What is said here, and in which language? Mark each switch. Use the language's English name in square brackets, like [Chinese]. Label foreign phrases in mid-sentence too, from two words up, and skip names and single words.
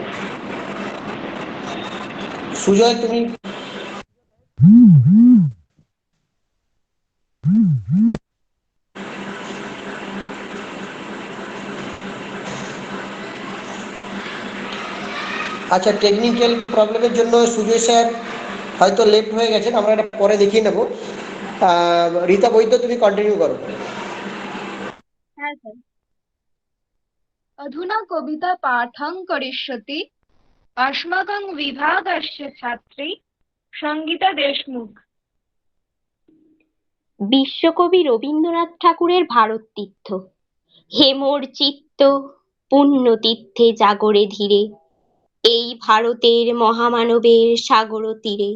[Bangla] সুজয়, তুমি আচ্ছা, [English] technical problem [Bangla] জন্য সুজয় স্যার হয়তো লেফট হয়ে গেছেন, আমরা এটা পরে দেখিয়ে নেব। রীতা বৈদ্য, তুমি কন্টিনিউ করো। হ্যাঁ স্যার। [Sanskrit] अधुना कविता पाठं करिष्यति अस्माकं विभागस्य छात्री সঙ্গীতা দেশমুখ। [Bangla] বিশ্বকবি রবীন্দ্রনাথ ঠাকুরের ভারত তীর্থ। হেমোর চিত্ত পুণ্য তীর্থে জাগরে ধীরে, এই ভারতের মহামানবের সাগর তীরে।